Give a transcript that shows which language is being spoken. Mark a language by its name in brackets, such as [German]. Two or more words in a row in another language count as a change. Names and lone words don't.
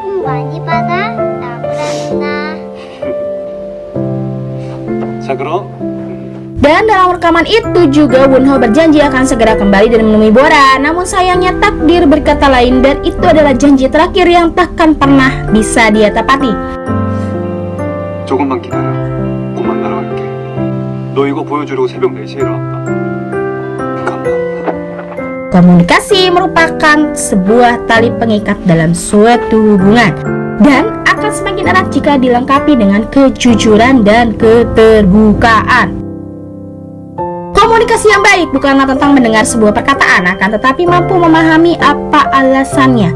[Indonesian] Dan dalam rekaman itu juga Wonho berjanji akan segera kembali dan menemui Bora. Namun sayangnya takdir berkata lain dan itu adalah janji terakhir yang takkan pernah bisa dia tepati. [Korean] 조금만 기다려. 곧 만나러 갈게. 너 이거 보여주려고 새벽 4시에 일어났다. 감사합니다. [Indonesian] Komunikasi merupakan sebuah tali pengikat dalam suatu hubungan dan akan semakin erat jika dilengkapi dengan kejujuran dan keterbukaan. Komunikasi yang baik bukanlah tentang mendengar sebuah perkataan, akan tetapi mampu memahami apa alasannya.